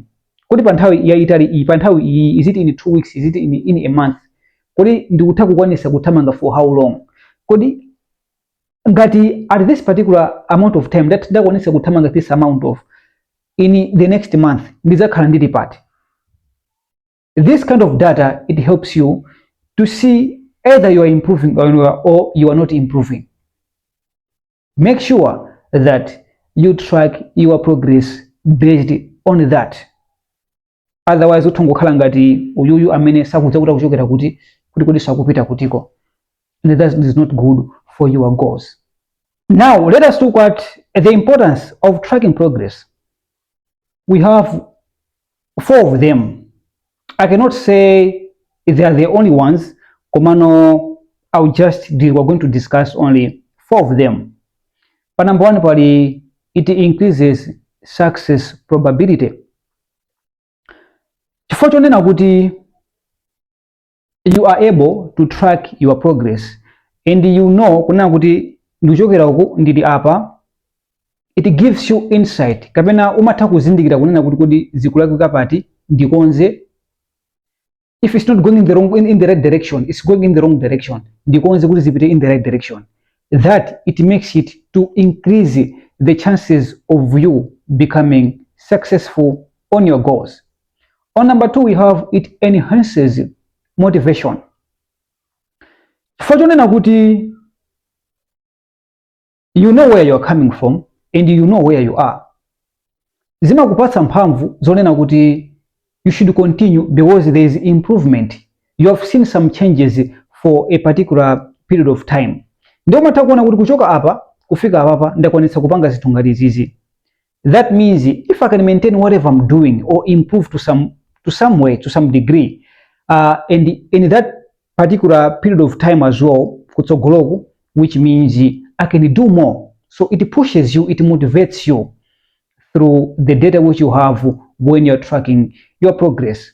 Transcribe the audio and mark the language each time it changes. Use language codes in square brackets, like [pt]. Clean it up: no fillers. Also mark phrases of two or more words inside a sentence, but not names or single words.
[ny] Kuti pa nthawi yaitali, pa nthawi iyi, [en] is it in 2 weeks, is it in a month, [ny] kuti ndikutha kukwanisa kuthamanga [en] for how long, [ny] kuti ngati [en] at this particular amount of time that [ny] ndakwanisa kuthamanga [en] this amount of in the next month [ny] ndizakhala ndili pati. [en] This kind of data, it helps you to see either you are improving or you are not improving. Make sure that you track your progress based on that. [ny] Otherwise utongokhala ngati uyuyu amene sakudza kuti kuchokera kuti sakupita kutiko. [en] And that is not good for your goals. Now let us look at the importance of tracking progress. We have 4 of them. I cannot say they are the only ones. Komano, we're going to discuss only 4 of them. But number 1, it increases success probability. [ny] Chifukwa kuti [en] you are able to track your progress and you know [ny] kuna kuti ndichokera uku ndili apa, [en] it gives you insight. [ny] Kapena umatha kuzindikira kunena kuti zikulakwika pati ndikonze. [en] If it's not going in the right direction, it's going in the wrong direction. [ny] Ndikonze kuti zipite [en] in the right direction. That it makes it to increase the chances of you becoming successful on your goals. On number 2, we have it enhances motivation. Fortunately kuti you know where you are coming from and you know where you are. [ny] Zimakupatsa mphamvu zonena kuti [en] you should continue because there is improvement. You have seen some changes for a particular period of time. [ny] Ndio umatha kuona kuti kuchoka apa kufika apa ndakwanisa kupanga zinthu ngati izizi. [en] That means if I can maintain whatever I'm doing or improve to some way, to some degree, and in that particular period of time as well, kutsogoloku, which means I can do more. So it pushes you, it motivates you through the data which you have when you're tracking your progress.